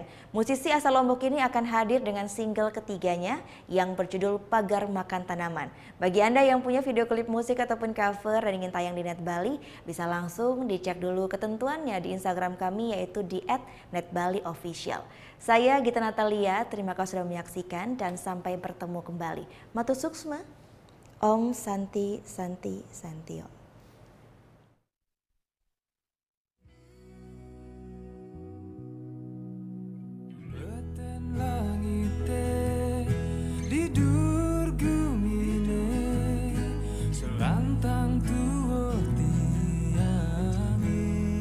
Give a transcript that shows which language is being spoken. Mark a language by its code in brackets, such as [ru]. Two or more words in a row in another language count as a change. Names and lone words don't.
[id] Musisi asal Lombok ini akan hadir dengan single ketiganya yang berjudul Pagar Makan Tanaman. Bagi Anda yang punya video klip musik ataupun cover dan ingin tayang di Net Bali, bisa langsung dicek dulu ketentuannya di Instagram kami yaitu di @netbaliofficial. Saya Gita Natalia, terima kasih sudah menyaksikan dan sampai bertemu kembali. [ban] Matu Suksma, [sa] Om Santi Santi Santio. Selantang tua tiami